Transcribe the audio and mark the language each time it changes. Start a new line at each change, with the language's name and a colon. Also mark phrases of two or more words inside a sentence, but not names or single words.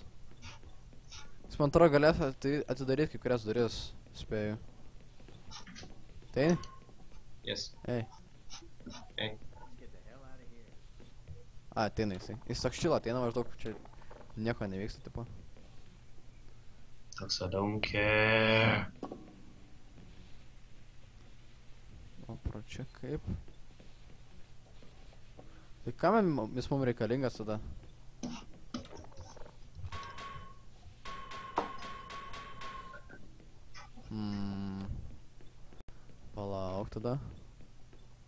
Lithuanian: Jis man atrodo galės atidaryti kai kurias duris, spėju. Tai?
English: Yes.
Lithuanian: Ei. Ei. A, ateina jisai. Jis toks šila, ateina maždaug čia nieko nevyksta, tipo. Toks
English: I don't care.
Lithuanian: O pro čia kaip? Tai kam jis mums reikalingas tada? Palauk tada.